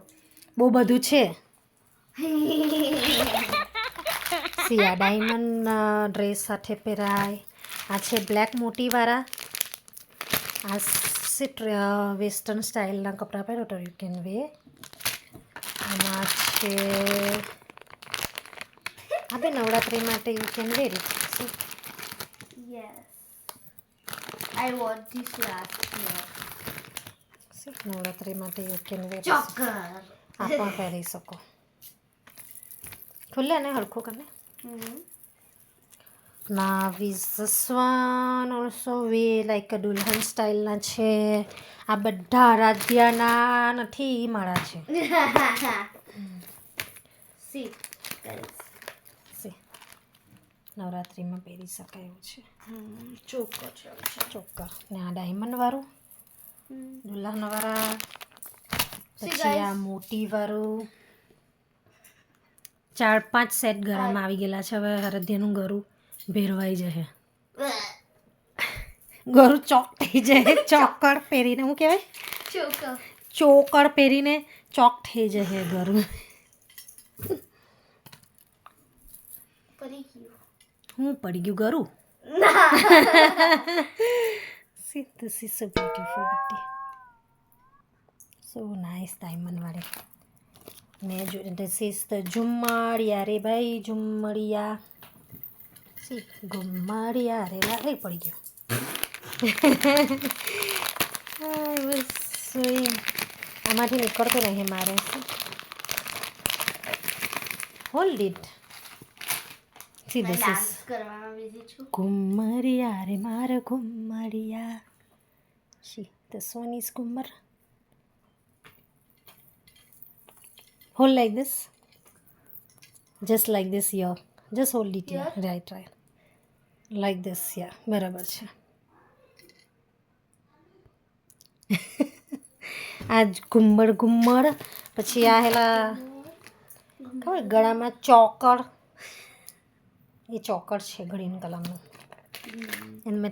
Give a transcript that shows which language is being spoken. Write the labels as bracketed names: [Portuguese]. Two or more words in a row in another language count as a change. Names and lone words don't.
[Gujarati] બહુ બધું છે. સી આ ડાયમંડ ડ્રેસ સાથે પહેરાય. આ છે બ્લેક મોટીવાળા. આ સિટ વેસ્ટર્ન સ્ટાઇલના કપડાં પહેરો તો [English] you can we. [Gujarati] આમાં છે આપણે નવરાત્રિ માટે [English] you can wear it. Yes. I wore this last year. [Gujarati] નવરાત્રિ માટે [English] you can wear. [Gujarati] ચોકર. આ પણ પહેરી શકો. ખુલ્લે ને હરખું કરીને. [English] Now is this one also we like a [Gujarati] દુલ્હન સ્ટાઇલના છે. આ બધા આરાધ્યાના નથી મારા છે. [English] See guys. [Gujarati] સી નવરાત્રિમાં પહેરી શકાય એવું છે. ચોકર છે. ચોક્કસ. ને આ ડાયમંડ વાળું દુલ્હન વાળા. [English] See [Gujarati] પછી [English] guys. [Gujarati] આ મોટી વાળું. 4-5 સેટ ગળામાં આવી ગયેલા છે. હવે આરાધ્યાનું ગળું ભેરવાઈ જશે. ગળું ચોક થઈ જાય. ચોકર પહેરીને શું કહેવાય ચોકર. ચોકર પહેરીને ચોક થઈ જશે ગળું. પડી ગયું. હું પડી ગયું ગળું. [English] See, this is so beautiful butti. So nice diamond [Gujarati] વાળી. ને જો [English] this is the [Gujarati] ઝુમ્મરિયા રે ભાઈ ઝુમ્મરિયા. See, ઘુમ્મરિયા રે લા પડી ગયો. આમાંથી નીકળતું નહીં મારે. [English] hold it. See, this is [Gujarati] ડાન્સ કરવામાં બિઝી છું. ઘુમ્મરિયા રે મારા ઘુમ્મરિયા. [English] See, this one is ઘુમ્મર. Hold like this. Just like this, yeah. Just hold it here. Right. Like this, yeah. [Gujarati] બરાબર છે. આ ઘુમ્મર પછી આ હેલા ખબર ગળામાં ચોકડ એ ચોકડ છે ગ્રીન કલરનું અને મેં